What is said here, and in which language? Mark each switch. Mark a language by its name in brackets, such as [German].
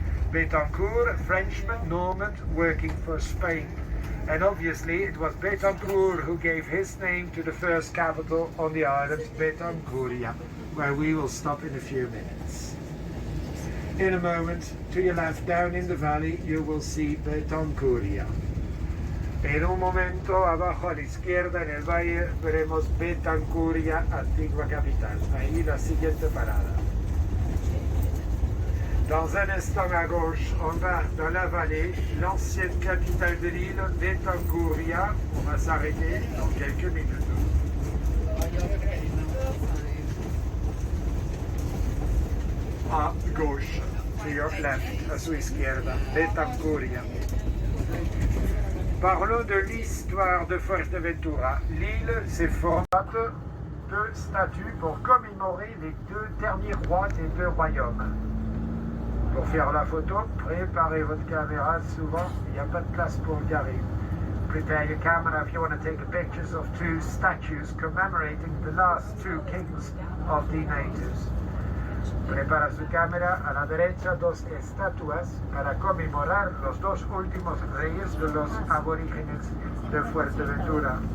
[English] Betancourt, a Frenchman, Norman, working for Spain. And obviously it was Betancourt who gave his name to the first capital on the island, Betancuria, where we will stop in a few minutes. In a moment, to your left, down in the valley, you will see Betancuria. [Spanish] En un momento, abajo a la izquierda, en el valle, veremos Betancuria, antigua capital. Ahí la siguiente parada. [French] Dans un instant à gauche, on va dans la vallée, l'ancienne capitale de l'île, Betancuria. On va s'arrêter dans quelques minutes. À gauche, [English] to your left, [Spanish] à su izquierda, [English] Betancuria. [French] Parlons de l'histoire de Fuerteventura. L'île s'est formée de statues pour commémorer les deux derniers rois des deux royaumes. Pour faire la photo, préparez votre caméra. Souvent, il n'y a pas de place pour garer. [English] Prepare your camera if you want to take pictures of two statues commemorating the last two kings of the natives. [Spanish] Prepara su cámara. A la derecha, dos estatuas para conmemorar los dos últimos reyes de los aborígenes de Fuerteventura.